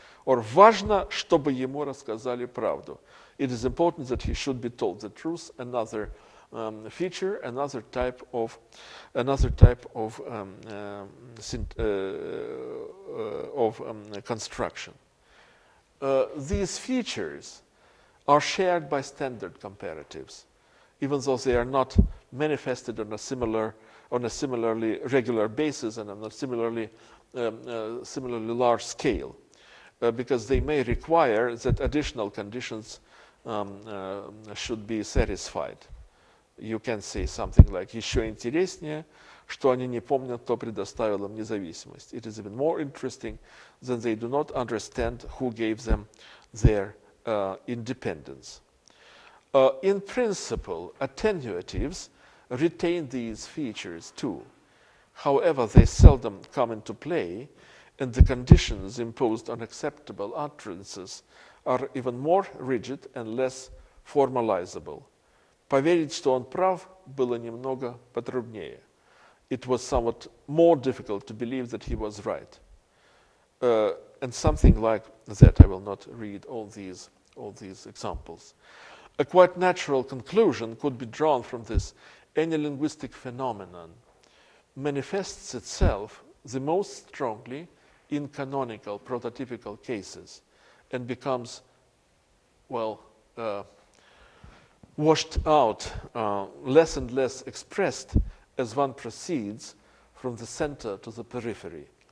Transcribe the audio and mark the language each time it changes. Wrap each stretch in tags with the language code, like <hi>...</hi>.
<ru>Or важно, чтобы ему рассказали правду.</ru> <en>It is important that he should be told the truth. Another feature, another type of construction. These features are shared by standard comparatives, even though they are not manifested on a similarly regular basis and on a similarly large scale, because they may require that additional conditions should be satisfied. You can say something like</en> <ru>«Еще интереснее, что они не помнят, кто предоставил им независимость».</ru> <en>It is even more interesting that they do not understand who gave them their independence. In principle, attenuatives retain these features too. However, they seldom come into play, and the conditions imposed on acceptable utterances are even more rigid and less formalizable.</en> <ru>Поверить, что он прав, было немного потруднее.</ru> <en>It was somewhat more difficult to believe that he was right. And something like that. I will not read all these examples. A quite natural conclusion could be drawn from this. Any linguistic phenomenon manifests itself the most strongly in canonical prototypical cases and becomes, washed out, less and less expressed as one proceeds from the center to the periphery.</en>